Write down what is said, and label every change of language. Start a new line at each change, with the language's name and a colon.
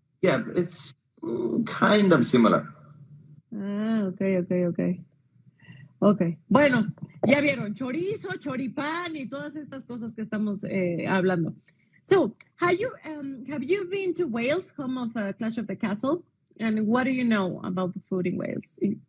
English: Yeah, it's kind of similar. Ah, ok.
Spanish: Ok, bueno, ya vieron, chorizo, choripán y todas estas cosas que estamos hablando.
English: So, have you been to Wales, home of Clash of the Castle? And what do you know about the food in Wales?